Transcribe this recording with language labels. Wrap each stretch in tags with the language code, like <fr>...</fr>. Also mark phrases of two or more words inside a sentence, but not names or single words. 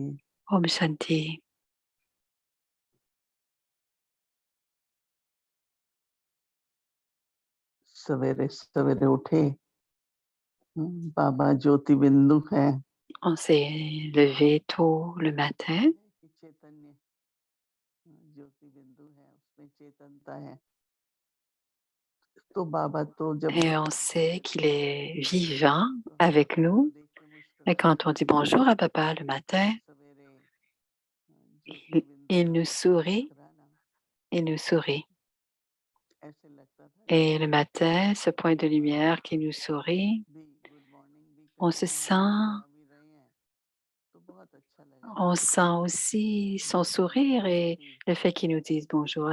<hi>ओम शांति. सवेरे सवेरे उठे, बाबा ज्योति बिंदु है।</hi> <fr>On s'est levé tôt le matin</fr> <hi>चैतन्य ज्योति बिंदु है, उसमें चेतनता है। तो बाबा तो जब</hi> <fr>et on sait qu'il est vivant avec nous. Et quand on dit bonjour à Papa le matin, il nous sourit, il nous sourit. Et le matin, ce point de lumière qui nous sourit, on se sent aussi son sourire et le fait qu'il nous dise bonjour.</fr>